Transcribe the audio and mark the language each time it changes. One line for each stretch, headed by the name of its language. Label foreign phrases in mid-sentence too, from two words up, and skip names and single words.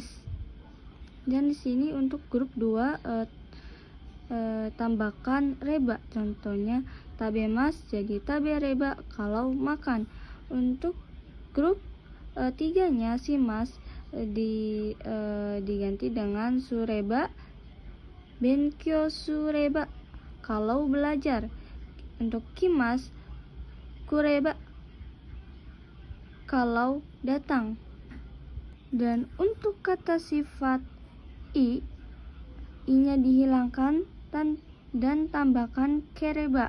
Indonesian: Dan di sini untuk grup 2 tambahkan reba. Contohnya tabemas jadi tabereba kalau makan. Untuk grup tiganya shimas diganti dengan sureba,
Japanese: 勉強すれば
Indonesian: kalau belajar. Untuk kimas, kureba kalau datang. Dan untuk kata sifat i-nya dihilangkan dan tambahkan kereba.